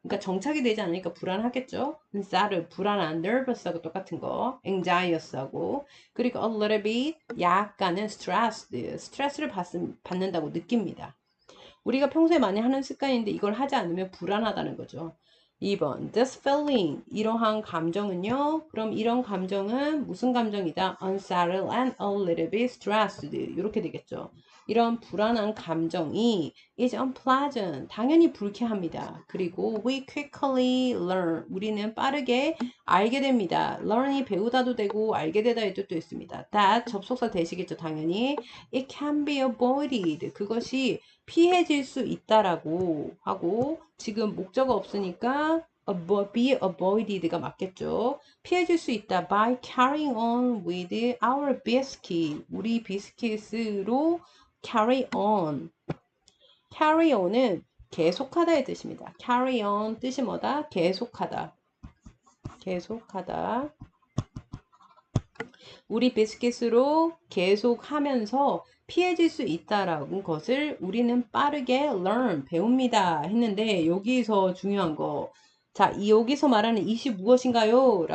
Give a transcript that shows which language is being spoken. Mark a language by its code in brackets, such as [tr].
[ko] 그러니까 정착이 되지 않으니까 불안하겠죠. unsettled, 불안한, nervous하고 똑같은 거, anxious하고 그리고 [en] a little bit, [ko] 약간은 스트레스를 받는다고 느낍니다. 우리가 평소에 많이 하는 습관인데 이걸 하지 않으면 불안하다는 거죠. 2번, [en] this feeling, [ko] 이러한 감정은요. 그럼 이런 감정은 무슨 감정이다? [en] unsettled and a little bit stressed. [ko] 이렇게 되겠죠. 이런 불안한 감정이 [en] is unpleasant. [ko] 당연히 불쾌합니다. [en] 그리고 we quickly learn. [ko] 우리는 빠르게 알게 됩니다. learn이 배우다도 되고 알게 되다의 뜻도 있습니다. that 접속사 되시겠죠. [en] 당연히. it can be avoided. [ko] 그것이 피해질 수 있다라고 하고 지금 목적어 없으니까 be avoided가 맞겠죠. 피해질 수 있다. [en] by carrying on with our biscuit. [ko] 우리 비스킷으로 carry on. carry on은 계속하다의 뜻입니다. carry on 뜻이 뭐다? 계속하다. 계속하다. 우리 비스킷으로 계속하면서 피해질 수 있다라는 것을 우리는 빠르게 learn, 배웁니다 했는데 여기서 중요한 거 자, 여기서 말하는 이시 무엇인가요?